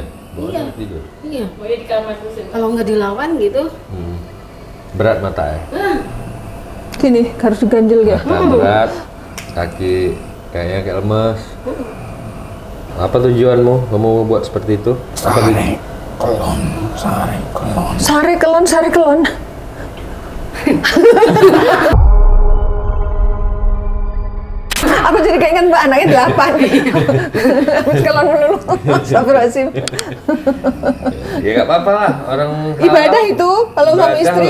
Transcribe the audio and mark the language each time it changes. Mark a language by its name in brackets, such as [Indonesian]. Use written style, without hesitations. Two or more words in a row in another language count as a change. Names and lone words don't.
[Indonesian] Iya. Tidur. Iya. Kalau nggak dilawan gitu. Berat mata ya. Gini, harus diganjel ya? Mata berat, kaki kayaknya kayak lemes. Apa tujuanmu? Kamu buat seperti itu? Apa [Javanese] Sare. Kelon. Sare. Kelon. Sare kelon, sare kelon. [Indonesian] Aku jadi keinget mbak anaknya 8. Habis kelon melulu. [Arabic] أستغفر الله العظيم. [Indonesian] Ya nggak apa-apa lah, orang Ibadah halal. itu, kalau sama Ibadah istri,